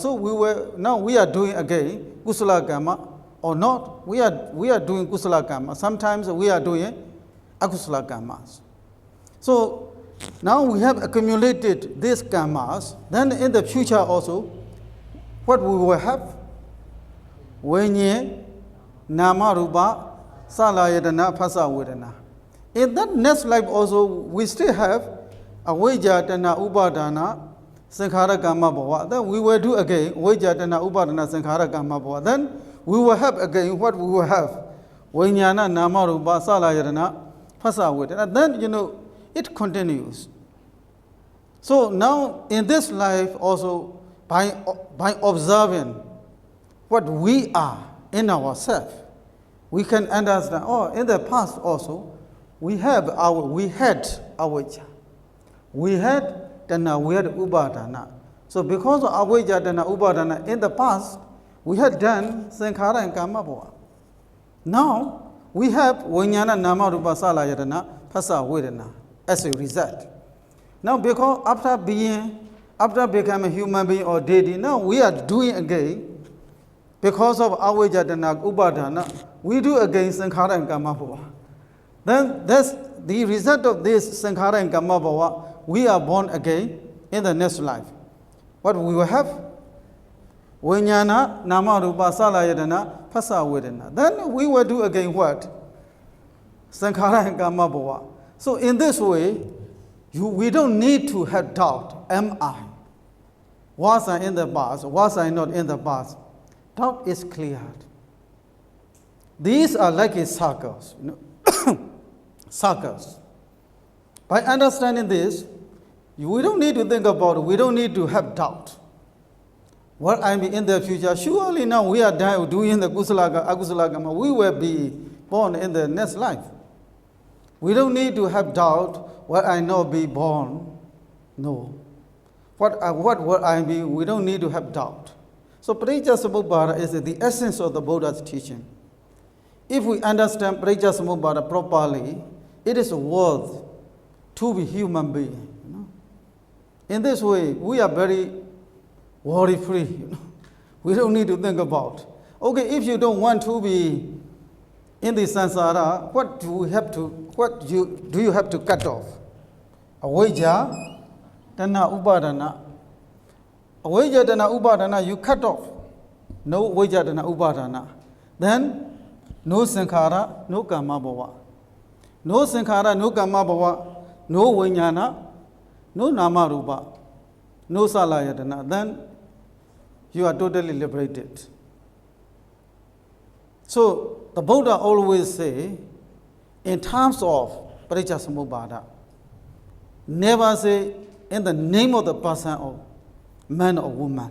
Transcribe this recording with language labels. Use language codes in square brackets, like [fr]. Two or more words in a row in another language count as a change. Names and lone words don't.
[en] So now we are doing again [pi] kusala karma [en] or not. We are doing [pi] kusala karma. [en] Sometimes we are doing [pi] akusala karmas. [en] So now we have accumulated these karmas. Then in the future also, what we will have? [pi] Vijnana, nama rupa, salayatana, phasa vedana. [en] In that next life also, we still have [pi] avijja, tanha, upadana, sankhara karma bhava. [en] Then we will do again [pi] avijja, tanha, upadana, sankhara karma bhava. [en] Then we will have again what we will have? [pi] Vijnana, nama rupa, salayatana, phasa vedana. [en] Then it continues. So now in this life also, by observing what we are in ourselves, we can understand, in the past also, we had avijja, we had tanha, we had upadana. So because of [pi] avijja, tanha, upadana, [en] in the past, we had done sankhara and [pi] karma bhava. [en] Now, we have [pi] vijnana, nama, rupa, salayatana, phasa vedana [en] as a result. Now, because after becoming a human being or deity, now we are doing again, because of [pi] avijja, tanha, upadana, [en] we do again sankhara and [pi] karma bhava. [en] Then that's the result of this sankhara and [pi] karma bhava. [en] We are born again in the next life. What we will have? [pi] Vijnana, nama, rupa, salayatana, phasa vedana. [en] Then we will do again what? Sankhara and [pi] karma bhava. [en] So in this way, we don't need to have doubt. Am I? Was I in the past? Was I not in the past? Doubt is cleared. These are like circles. Circles. By understanding this, we don't need to think about it. We don't need to have doubt. What I mean in the future, surely now we are doing the [pi] kusala, akusala karma, [en] we will be born in the next life. We don't need to have doubt, will I not be born? No. What will I be? We don't need to have doubt. So Parijasamuppada is the essence of the Buddha's teaching. If we understand Parijasamuppada properly, it is worth to be human being. In this way, we are very worry-free. We don't need to think about. Okay, if you don't want to be in the samsara, what do you have to cut off? [pi] Avijja, tanha, upadana. Avijja, tanha, upadana, [en] you cut off. No [pi] avijja, tanha, upadana. [en] Then, no sankhara, no [pi] karma bhava. [en] No sankhara, no [pi] karma bhava, [en] no vijnana, no [pi] nama rupa, [en] no salayatana. Then, you are totally liberated. So, the Buddha always say, in terms of Parijasamuppada, never say in the name of the person or man or woman.